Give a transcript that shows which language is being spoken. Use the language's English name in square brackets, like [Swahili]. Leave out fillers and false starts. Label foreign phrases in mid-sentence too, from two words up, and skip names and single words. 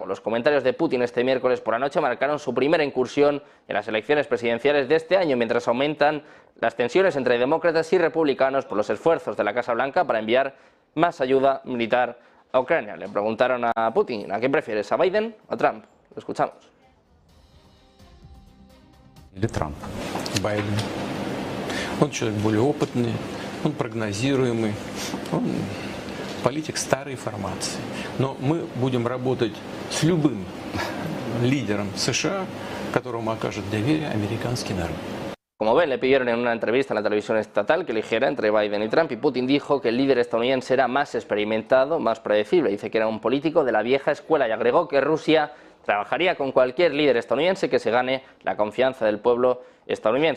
[Spanish] Los comentarios de Putin este miércoles por la noche marcaron su primera incursión en las elecciones presidenciales de este año, mientras aumentan las tensiones entre demócratas y republicanos por los esfuerzos de la Casa Blanca para enviar más ayuda militar a Ucrania. Le preguntaron a Putin: ¿a quién prefieres, a Biden o a Trump? Lo escuchamos. [Russian] Или Трамп. Байден. Он человек более опытный, он прогнозируемый, он политик старой формации. Но мы будем работать с любым лидером США, которому окажет доверие американский народ. [Spanish] Como ven, le pidieron en una entrevista en la televisión estatal que eligiera entre Biden y Trump, y Putin dijo que el líder estadounidense era más experimentado, más predecible. Dice que era un político de la vieja escuela y agregó que Rusia trabajaría con cualquier líder estadounidense que se gane la confianza del pueblo estadounidense.